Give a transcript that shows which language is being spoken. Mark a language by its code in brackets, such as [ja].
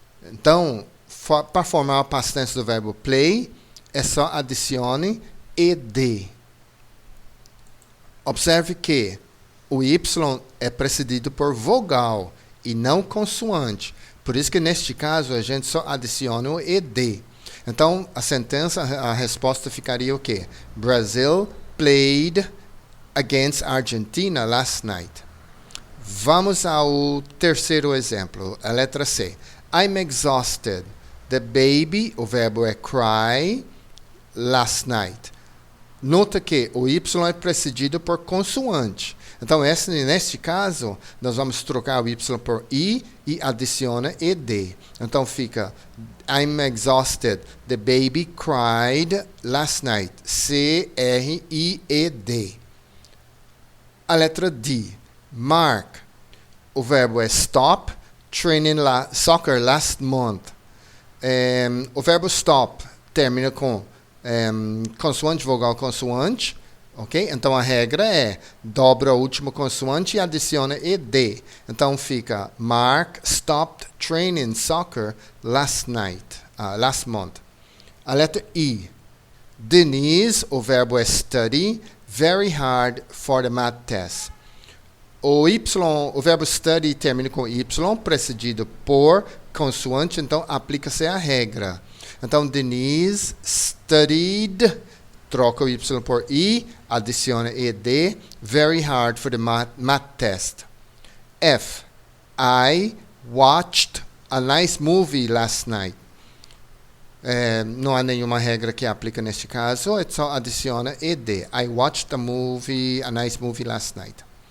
[pt] Então, para formar o past tense do verbo play, é só adicione ed. Observe que o Y é precedido por vogal e não consoante. Por isso que, neste caso, a gente só adiciona o ed. Então, a sentença, a resposta ficaria o quê? [en] Brazil played against Argentina last night. [pt] Vamos ao terceiro exemplo, a letra C. [en] I'm exhausted. The baby, [pt] o verbo é [en] cry, last night. [pt] Nota que o Y é precedido por consoante. Então, neste caso, nós vamos trocar o Y por I e adiciona ed. Então, fica [en] I'm exhausted. The baby cried last night. [pt] C-R-I-E-D. A letra D. Mark. O verbo é stop. [en] Training soccer last month. [pt] O verbo stop termina com consoante, vogal, consoante. Ok? Então, a regra é dobra o último consoante e adiciona ed. Então, fica [en] Mark stopped training soccer last month. [pt] A letra E. [en] Denise, [pt] o verbo é [en] study very hard for the math test. [pt] O verbo study termina com Y, precedido por consoante, então aplica-se a regra. [en] Então, Denise studied, [pt] troca o Y por I, adiciona ed, [en] very hard for the math test. F. I watched a nice movie last night. [pt] Não há nenhuma regra que aplica neste caso, só adiciona ed. [en] I watched a nice movie last night.